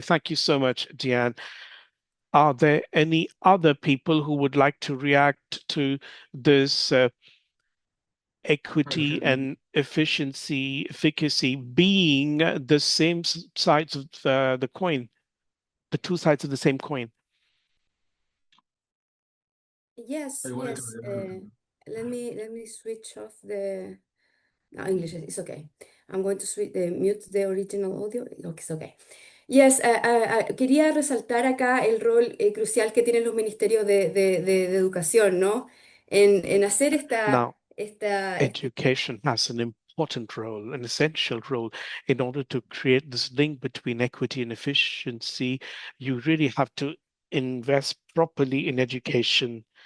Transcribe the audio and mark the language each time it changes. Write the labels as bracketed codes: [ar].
[en] Thank you so much, Diane. Are there any other people who would like to react to this equity and efficacy being the same sides of the coin, the two sides of the same coin? Yes. Let me switch off the English. It's okay. I'm going to mute the original audio. Okay, it's okay. [es] Yes, quería resaltar acá el rol crucial que tienen los ministerios de educación, ¿no? En hacer [en] Now, education has an important role, an essential role. In order to create this link between equity and efficiency, you really have to invest properly in education.